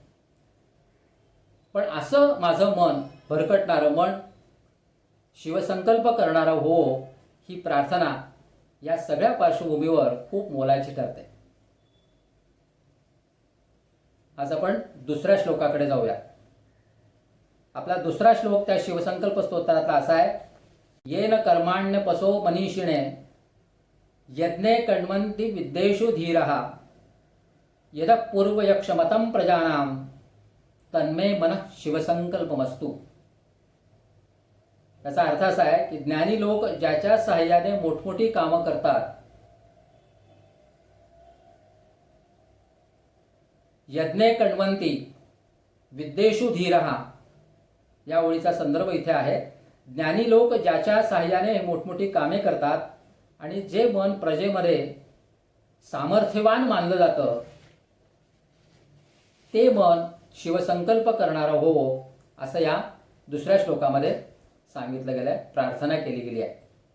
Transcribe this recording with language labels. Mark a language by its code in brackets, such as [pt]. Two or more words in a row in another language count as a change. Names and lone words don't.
[mr] पण असं माझं मन, भरकटणारं मन, शिवसंकल्प करणारं हो, ही प्रार्थना या सगळ्या पार्श्वभूमीवर खूप मोलाची ठरते. आज आपण दुसऱ्या श्लोकाकडे जाऊया. आपला दुसरा श्लोक त्या शिवसंकल्प स्तोत्रातला असा आहे, [sa] येन कर्माण्यपसो मनीषिणे यज्ञे कण्वन्ति विद्येषु धीरः यद पूर्वयक्षमतं प्रजानां तन्मे मनः शिवसंकल्पमस्तु. [mr] याचा अर्थ असा आहे की ज्ञानी लोक ज्याच्या सहाय्याने मोठमोठी कामं करतात, [sa] यज्ञे कण्वन्ति विद्येषु धीरः, [mr] या ओळीचा संदर्भ इथे आहे. ज्ञानी लोक ज्याच्या सहाय्याने मोठमोठी कामे करतात आणि जे मन प्रजेमध्ये सामर्थ्यवान मानलं जातं, ते मन शिवसंकल्प करणारं हो, असं या दुसऱ्या श्लोकामध्ये सांगितलं गेलंय, प्रार्थना केली गेली आहे.